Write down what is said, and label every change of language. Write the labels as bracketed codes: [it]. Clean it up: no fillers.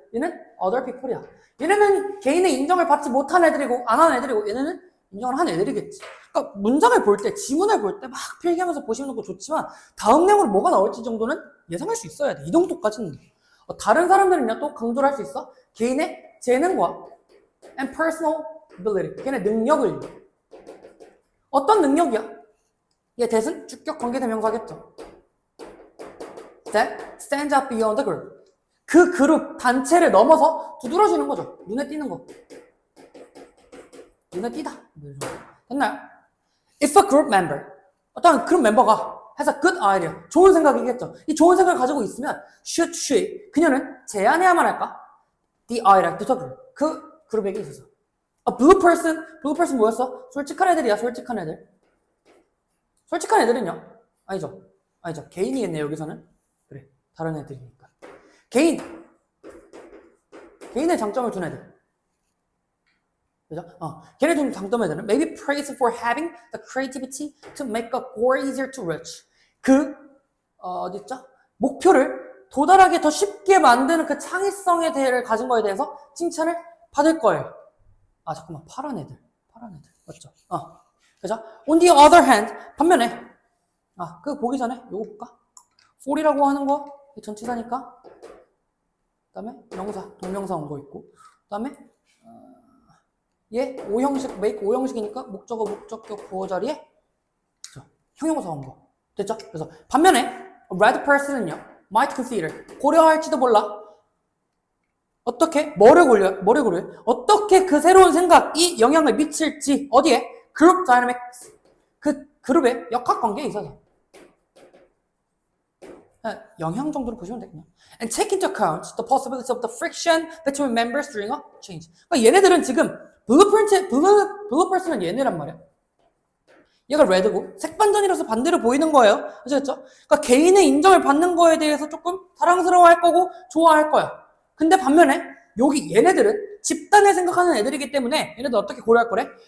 [ko] 얘는 other people이야. 얘네는 개인의 인정을 받지 못한 애들이고 안 한 애들이고 얘네는 인정을 한 애들이겠지. 그러니까 문장을 볼 때, 지문을 볼 때 막 필기하면서 보시는 것도 좋지만 다음 내용으로 뭐가 나올지 정도는 예상할 수 있어야 돼. 이 정도까지는. 다른 사람들은요 또 강조를 할 수 있어. 개인의 재능과 [en] and personal ability. [ko] 걔네 능력을. 어떤 능력이야? 얘 대신 주격 관계대명사겠죠. [en] That stands up beyond the group. [ko] 그 그룹, 단체를 넘어서 두드러지는 거죠. 눈에 띄는 거. 눈에 띄다. 됐나요? [en] If a group member, [ko] 어떤 그룹 멤버가 [en] has a good idea, [ko] 좋은 생각이겠죠. 이 좋은 생각을 가지고 있으면 [en] should she, [ko] 그녀는 제안해야만 할까? [en] The idea to the group, [ko] 그 그룹에게 있어서. [en] A blue person [ko] 뭐였어? 솔직한 애들이야, 솔직한 애들. 솔직한 애들은요? 아니죠. 개인이겠네, 여기서는. 그래, 다른 애들이니까. 개인의 장점을 둔 애들. 그죠? 걔네 좀 장점 애들은 [en] maybe praised for having the creativity to make a goal easier to reach. [ko] 어딨죠? 목표를 도달하게 더 쉽게 만드는 그 창의성에 대해 가진 거에 대해서 칭찬을 받을 거예요. 아, 잠깐만. 파란 애들. 맞죠? 그죠? [en] On the other hand, [ko] 반면에, 그거 보기 전에 요거 볼까? for이라고 하는 거, 전치사니까. 그 다음에 명사, 동명사 온 거 있고. 그 다음에, 얘, 오형식, make 오형식이니까 목적어, 목적격, 보어 자리에, 그죠? 형용사 온 거. 됐죠? 그래서, 반면에, a red person은요, [en] might consider, [ko] 고려할지도 몰라. 어떻게? 뭐를 고려해? 어떻게 그 새로운 생각이 영향을 미칠지, 어디에? 그룹 다이내믹스. 그 그룹의 역학관계에 있어서. 영향 정도로 보시면 되겠네요. [en] And take into account the possibility of the friction between members during a change. [ko] 그러니까 얘네들은 지금, 블루펄스는 얘네란 말이야. 얘가 레드고, 색반전이라서 반대로 보이는 거예요. 아시겠죠? 그러니까 개인의 인정을 받는 거에 대해서 조금 사랑스러워 할 거고, 좋아할 거야. 근데 반면에 여기 얘네들은 집단을 생각하는 애들이기 때문에 얘네들 어떻게 고려할 거래?